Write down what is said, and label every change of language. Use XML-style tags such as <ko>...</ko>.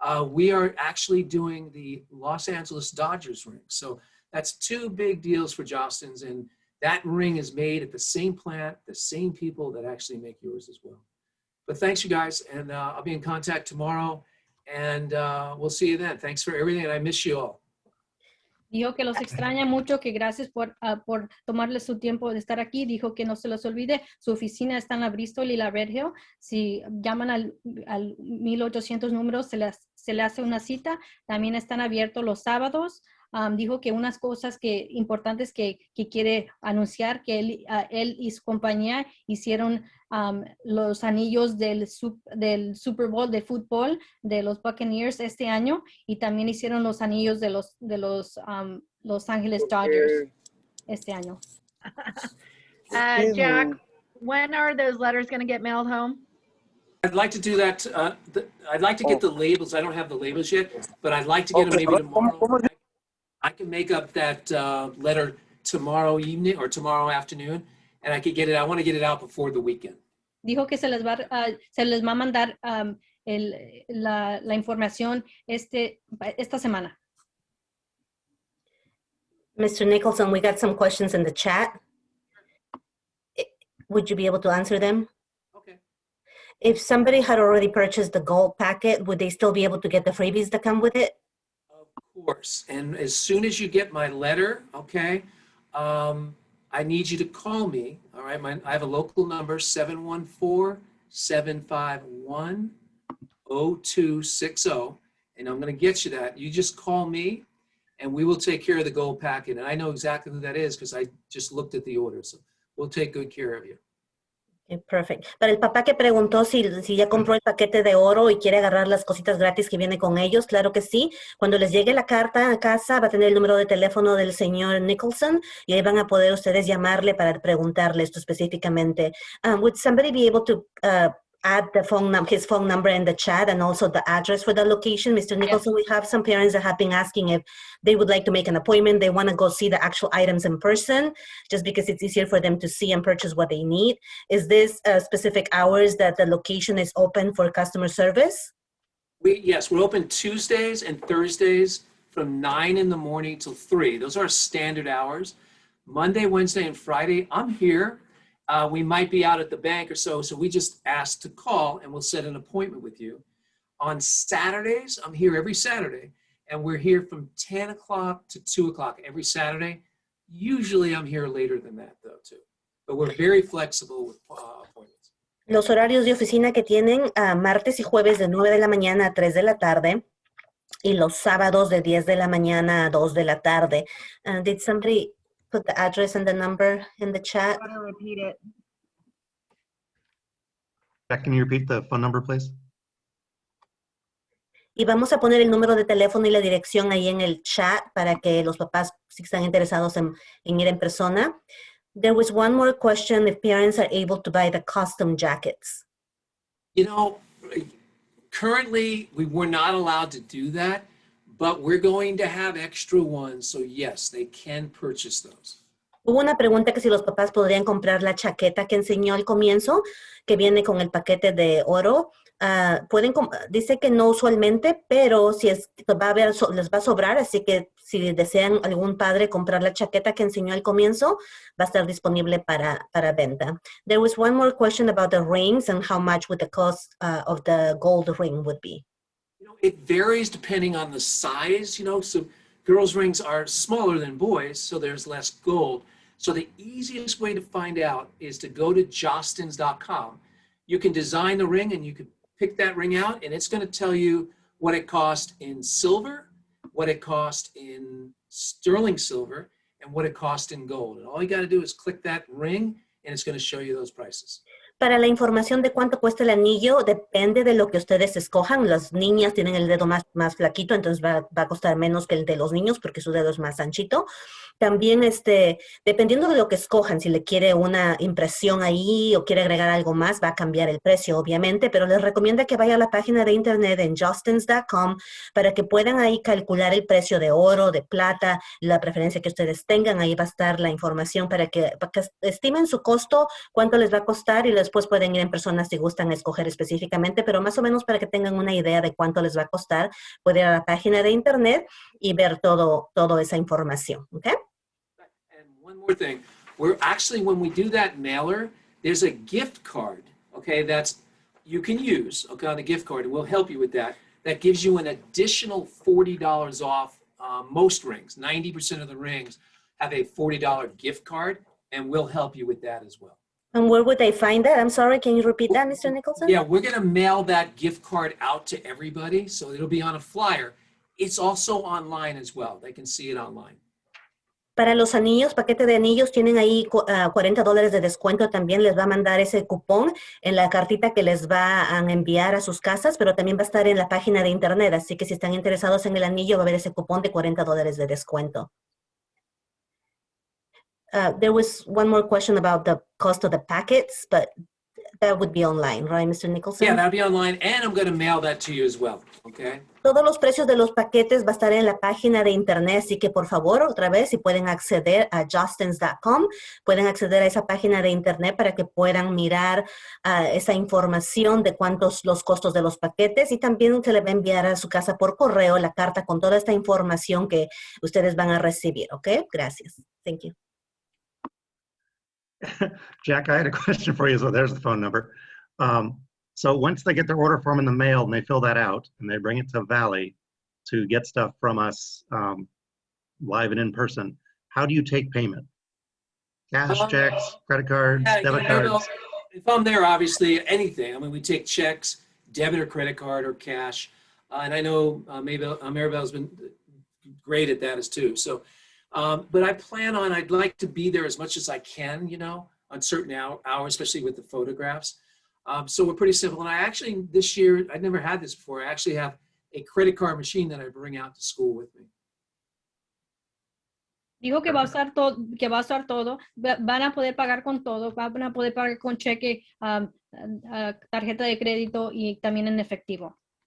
<en>We are actually doing the Los Angeles Dodgers ring. So that's two big deals for Jostens. And that ring is made at the same plant, the same people that actually make yours as well. But thanks, you guys. And I'll be in contact tomorrow. And we'll see you then. Thanks for everything. And I miss you all.</en> <es>Dijo que los extraña mucho, que gracias por tomarle su tiempo de estar aquí. Dijo que no se los olvide, su oficina está en la Bristol y la Red Hill. Si llaman al 1800 números, se le hace una cita. También están abiertos los sábados. Dijo que unas cosas importantes que quiere anunciar, que él y su compañía hicieron los anillos del Super Bowl de fútbol de los Buccaneers este año, y también hicieron los anillos de Los Angeles Dodgers este año.</es> <en>Jack, when are those letters going to get mailed home? I'd like to do that. I'd like to get the labels. I don't have the labels yet, but I'd like to get them maybe tomorrow. I can make up that letter tomorrow evening or tomorrow afternoon, and I could get it. I want to get it out before the weekend.</en> <es>Dijo que se les va a mandar la información esta semana.</es> <en>Mr. Nicholson, we got some questions in the chat. Would you be able to answer them? Okay. If somebody had already purchased the gold packet, would they still be able to get the freebies that come with it? Of course. And as soon as you get my letter, okay, I need you to call me. All right. I have a local number, 714-751-0260. And I'm going to get you that. You just call me and we will take care of the gold packet. And I know exactly who that is because I just looked at the order. So we'll take good care of you. Okay, perfect.</en> <es>Para el papá que preguntó si ya compró el paquete de oro y quiere agarrar las cositas gratis que viene con ellos, claro que sí. Cuando les llegue la carta a casa va a tener el número de teléfono del señor Nicholson y ahí van a poder ustedes llamarle para preguntarle esto específicamente.</es> <en>Would somebody be able to add his phone number in the chat and also the address for the location? Mr. Nicholson, we have some parents that have been asking if they would like to make an appointment. They want to go see the actual items in person just because it's easier for them to see and purchase what they need. Is this specific hours that the location is open for customer service? Yes, we're open Tuesdays and Thursdays from 9 in the morning till 3. Those are our standard hours. Monday, Wednesday, and Friday, I'm here. We might be out at the bank or so we just ask to call and we'll set an appointment with you. On Saturdays, I'm here every Saturday, and we're here from 10 o'clock to 2 o'clock every Saturday. Usually I'm here later than that, though, too. But we're very flexible with appointments.</en> <es>Los horarios de oficina que tienen martes y jueves de 9 de la mañana a 3 de la tarde y los sábados de 10 de la mañana a 2 de la tarde.</es> <en>Did somebody put the address and the number in the chat? I'm gonna repeat it. Jack, can you repeat the phone number, please?</en> <es>Y vamos a poner el número de teléfono y la dirección ahí en el chat para que los papás, si están interesados en ir en persona.</es> <en>There was one more question, if parents are able to buy the custom jackets. You know, currently we were not allowed to do that, but we're going to have extra ones. So yes, they can purchase those.</en> <es>Hubo una pregunta que si los papás podrían comprar la chaqueta que enseñó al comienzo, que viene con el paquete de oro. Dice que no usualmente, pero si les va a sobrar, así que si desean algún padre comprar la chaqueta que enseñó al comienzo, va a estar disponible para venta.</es> <en>There was one more question about the rings and how much would the cost of the gold ring would be. You know, it varies depending on the size, so girls' rings are smaller than boys, so there's less gold. So the easiest way to find out is to go to jostens.com. You can design the ring and you can pick that ring out, and it's going to tell you what it cost in silver, what it cost in sterling silver, and what it cost in gold. And all you got to do is click that ring, and it's going to show you those prices.</en> <es>Para la información de cuánto cuesta el anillo, depende de lo que ustedes escojan. Las niñas tienen el dedo más flaquito, entonces va a costar menos que el de los niños porque su dedo es más anchito. También, dependiendo de lo que escojan, si le quiere una impresión ahí o quiere agregar algo más, va a cambiar el precio, obviamente, pero les recomiendo que vaya a la página de internet en jostens.com para que puedan ahí calcular el precio de oro, de plata, la preferencia que ustedes tengan. Ahí va a estar la información para que estimen su costo, cuánto les va a costar, y después pueden ir en persona si gustan escoger específicamente, pero más o menos para que tengan una idea de cuánto les va a costar, pueden ir a la página de internet y ver toda esa información, ¿ok?</es> <en>And one more thing, we're actually, when we do that mailer, there's a gift card, okay, you can use, okay, on a gift card, and we'll help you with that. That gives you an additional $40 off most rings. 90% of the rings have a $40 gift card, and we'll help you with that as well. And where would they find that? I'm sorry, can you repeat that, Mr. Nicholson? Yeah, we're going to mail that gift card out to everybody, so it'll be on a flyer. It's also online as well. They can see it online.</en> <es>Para los anillos, paquete de anillos, tienen ahí $40 de descuento. También les va a mandar ese cupón en la cartita que les va a enviar a sus casas, pero también va a estar en la página de internet. Así que si están interesados en el anillo, va a haber ese cupón de $40 de descuento.</es> <en>There was one more question about the cost of the packets, but That would be online, right, Mr. Nicholson? Yeah, that'll be online, and I'm going to mail that to you as well, okay?</en> <es>Todos los precios de los paquetes va a estar en la página de internet, así que por favor, otra vez, si pueden acceder a justins.com, pueden acceder a esa página de internet para que puedan mirar esa información de cuántos los costos de los paquetes, y también se le va a enviar a su casa por correo la carta con toda esta información que ustedes van a recibir, ¿ok? Gracias.</es> <en>Thank you. Jack, I had a question for you. So there's the phone number. So once they get their order form in the mail and they fill that out and they bring it to Valley to get stuff from us live and in person, how do you take payment? Cash, checks, credit cards, Yeah, debit I don't know. cards? If I'm there, obviously, anything. I mean, we take checks, debit or credit card or cash. And I know Maribel's been great at that as too. So, but I plan on, I'd like to be there as much as I can, you know, on certain hours, especially with the photographs. So we're pretty simple. And I actually, this year, I'd never had this before. I actually have a credit card machine that I bring out to school with me.</en> <es>Dijo que va a usar todo, van a poder pagar con todo, van a poder pagar con cheque, tarjeta de crédito y también en efectivo.</es>